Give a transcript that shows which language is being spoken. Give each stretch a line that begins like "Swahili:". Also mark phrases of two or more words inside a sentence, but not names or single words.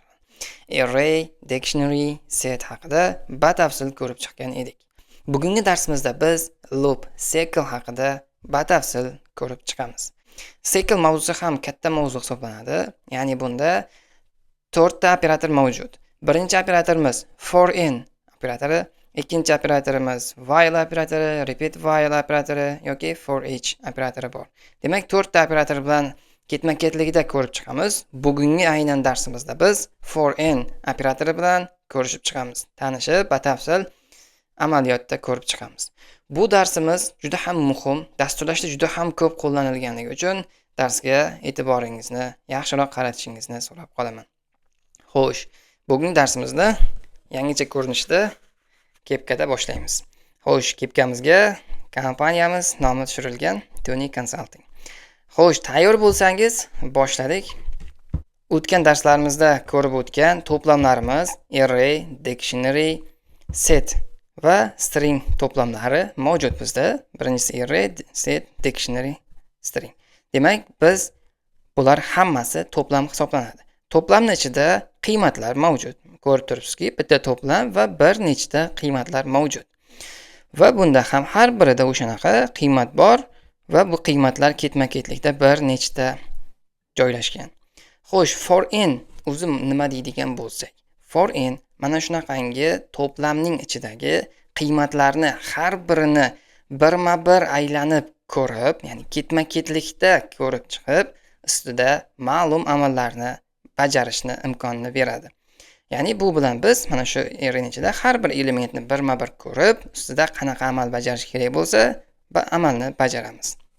English: Array, dictionary, set
Uzbek: haqida batafsil ko'rib chiqqan edik. Bugungi darsimizda biz
English: loop, cycle
Uzbek: haqida batafsil ko'rib chiqamiz. Cycle mavzusi ham katta mavzu hisoblanadi. Ya'ni bunda 4 ta operator mavjud. Birinchi operatorimiz
English: for in
Uzbek: operatori, ikkinchi operatorimiz while operatori,
English: repeat while
Uzbek: operatori yoki
English: for each
Uzbek: operatori bor. Demak, 4 ta operator bilan ketma-ketligida ko'rib chiqamiz. Bugungi aynan darsimizda biz
English: for in
Uzbek: operatori bilan ko'rishib chiqamiz. Tanishib, batafsil amaliyotda ko'rib chiqamiz. Bu darsimiz juda ham muhim, dasturlashda juda ham ko'p qo'llanilganligi uchun darsga e'tiboringizni yaxshiroq qaratishingizni so'rab qolaman. Xo'sh, bugungi darsimizni yangicha ko'rinishda kepkada boshlaymiz. Xo'sh, kepkamizga kompaniyamiz nomi tushirilgan Tony Consulting. Xo'sh, tayyor bo'lsangiz boshladik. O'tgan darslarimizda ko'rib o'tgan to'plamlarimiz
English: array, dictionary, set
Uzbek: va string to'plamlari mavjud bizda. Birinchisi
English: array, set, dictionary, string.
Uzbek: Demak, biz bular hammasi to'plam hisoblanadi. To'plamning ichida qiymatlar mavjud. Ko'rib turibsizki, bitta to'plam va bir nechta qiymatlar mavjud. Va bunda ham har birida o'shanaqa qiymat bor va bu qiymatlar ketma-ketlikda bir nechta joylashgan. Xo'sh,
English: for in
Uzbek: o'zi nima deydigan bo'lsak,
English: for in
Uzbek: mana shunaqangi to'plamning ichidagi qiymatlarni har birini birma-bir aylanib ko'rib, ya'ni ketma-ketlikda ko'rib chiqib, ustida ma'lum amallarni bajarishni imkonini beradi. Ya'ni bu bilan biz mana shu arrayning ichida har bir elementni birma-bir ko'rib, ustida qanaqa amal bajarish kerak bo'lsa, amalni bajaramiz.